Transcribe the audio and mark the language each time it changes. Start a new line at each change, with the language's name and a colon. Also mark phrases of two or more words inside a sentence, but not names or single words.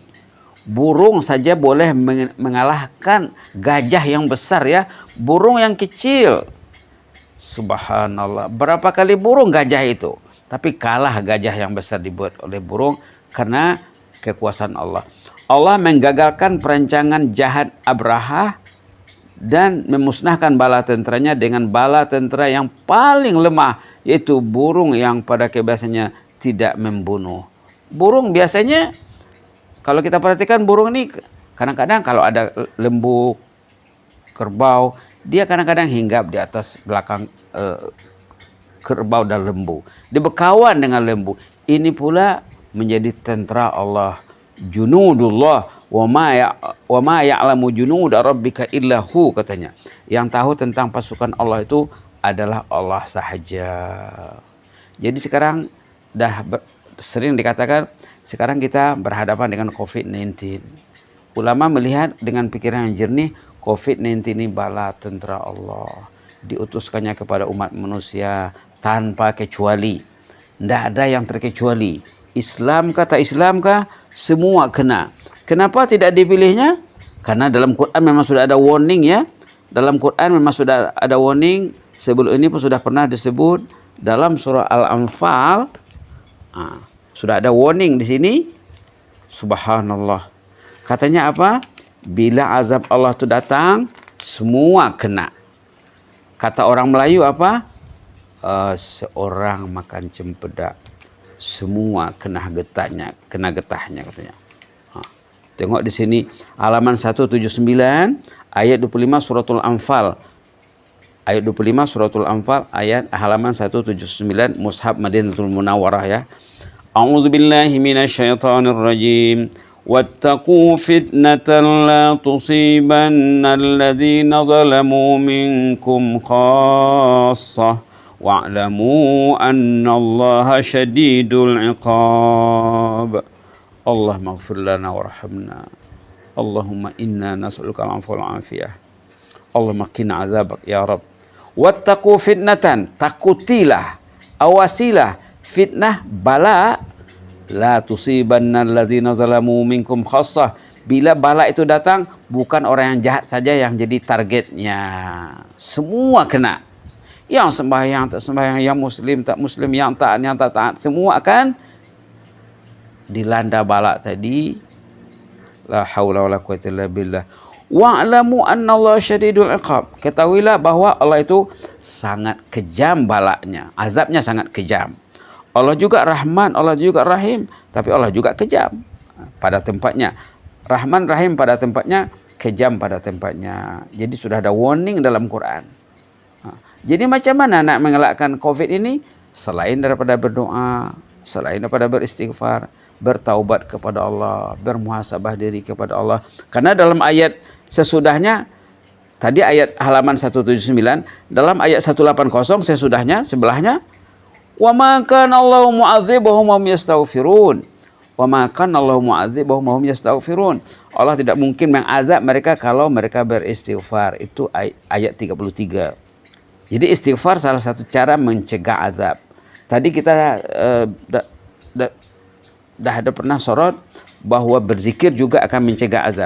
Malay: Burung saja boleh mengalahkan gajah yang besar ya, burung yang kecil. Subhanallah, berapa kali burung gajah itu, tapi kalah gajah yang besar dibuat oleh burung karena kekuasaan Allah. Allah menggagalkan perancangan jahat Abraha dan memusnahkan bala tenteranya dengan bala tentera yang paling lemah, yaitu burung yang pada kebiasaannya tidak membunuh. Burung biasanya, kalau kita perhatikan burung ini kadang-kadang kalau ada lembu, kerbau, dia kadang-kadang hinggap di atas belakang kerbau dan lembu. Dia berkawan dengan lembu. Ini pula menjadi tentera Allah.
Arabic: جنود الله وما يعلم جنود ربك إلا هو,
Malay: katanya. Yang tahu tentang pasukan Allah itu adalah Allah sahaja. Jadi sekarang sering dikatakan sekarang kita berhadapan dengan COVID-19. Ulama melihat dengan pikiran yang jernih, COVID-19 ini bala tentera Allah. Diutuskannya kepada umat manusia tanpa kecuali. Tidak ada yang terkecuali. Islam kata Islam kah? Semua kena. Kenapa tidak dipilihnya? Karena dalam Quran memang sudah ada warning ya. Dalam Quran memang sudah ada warning. Sebelum ini pun sudah pernah disebut dalam surah Al-Anfal. Sudah ada warning di sini. Subhanallah. Katanya apa? Bila azab Allah itu datang, semua kena. Kata orang Melayu apa? Seorang makan cempedak, semua kena getahnya katanya. Tengok di sini halaman 179 ayat 25 suratul Anfal. Ayat 25 suratul Anfal ayat halaman 179 Mushaf Madinatul Munawwarah ya.
Arabic: أعوذ بالله من الشيطان الرجيم. واتقوا فتنة لا تصيبن الذين ظلموا منكم خاصة واعلموا أن الله شديد العقاب اللهم اغفر لنا وارحمنا اللهم إنا نسألك العفو والعافية اللهم قنا عذابك يا رب. واتقوا فتنة,
Malay: takutilah, awasilah fitnah bala
Arabic: لا تصيبن الذين ظلموا منكم خاصة.
Malay: Bila bala itu datang, bukan orang yang jahat saja yang jadi targetnya. Semua kena. Yang sembahyang, tak sembahyang, yang muslim, tak muslim, yang taat, yang tak taat, semua akan dilanda bala tadi.
Arabic: لا حول ولا قوة إلا بالله. واعلموا أن الله شديد العقاب.
Malay: Ketahuilah bahwa Allah itu sangat kejam balanya. Azabnya sangat kejam. Allah juga Rahman, Allah juga Rahim. Tapi Allah juga kejam pada tempatnya. Rahman, Rahim pada tempatnya, kejam pada tempatnya. Jadi sudah ada warning dalam Quran. Jadi macam mana nak mengelakkan COVID ini? Selain daripada berdoa, selain daripada beristighfar, bertaubat kepada Allah, bermuhasabah diri kepada Allah. Karena dalam ayat sesudahnya, tadi ayat halaman 179, dalam ayat 180 sesudahnya, sebelahnya,
Arabic: وما كان الله معذبهم وهم يستغفرون. وما كان الله معذبهم وهم يستغفرون.
Malay: Allah tidak mungkin mengazab mereka kalau mereka beristighfar. Itu ayat 33. Jadi istighfar salah satu cara mencegah azab. Tadi kita dah ada pernah sorot bahwa berzikir juga akan mencegah azab.